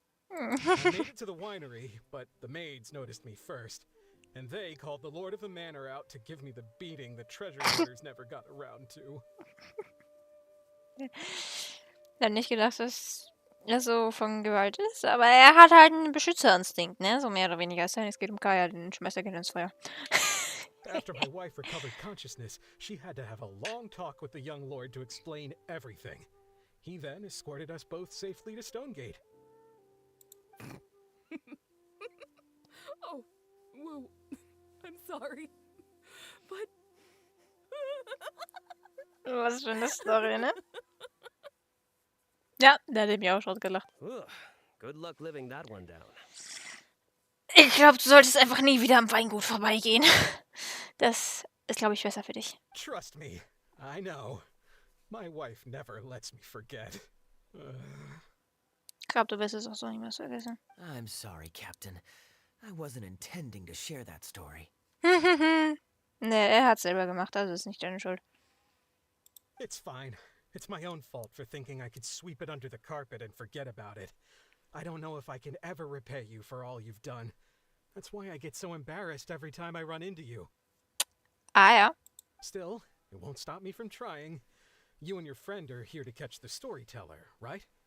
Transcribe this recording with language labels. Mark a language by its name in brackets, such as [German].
[English] I made it to the winery, but the maids noticed me first. And they called the Lord of the Manor out to give me the beating the treasure hunters never got around to. [German] Ich hab nicht gedacht, dass er so von Gewalt ist, aber er hat halt einen Beschützerinstinkt, ne? So mehr oder weniger. Es geht um Kaeya, den schmeißt er gerne ins Feuer. [English] After my wife recovered consciousness, she had to have a long talk with the young lord to explain everything. He then escorted us both safely to Stonegate. Oh, whoa. I'm sorry. But... [German] Was für eine Story, ne? Ja, der hat mir auch schon gelacht. [English] Ugh, good luck living that one down. [German] Ich glaube, du solltest einfach nie wieder am Weingut vorbeigehen. Das ist, glaube ich, besser für dich. [English] Trust me, I know. My wife never lets me forget. [German] Ich glaube, du wirst es auch so nicht mehr vergessen. [English] I'm sorry, Captain. I wasn't intending to share that story. [German] Ne, er hat's selber gemacht, also ist nicht deine Schuld. [English] It's fine. It's my own fault for thinking I could sweep it under the carpet and forget about it. I don't know if I can ever repay you for all you've done. That's why I get so embarrassed every time I run into you. [German] Ah ja. [English] Still, it won't stop me from trying. You and your friend are here to catch the storyteller, right?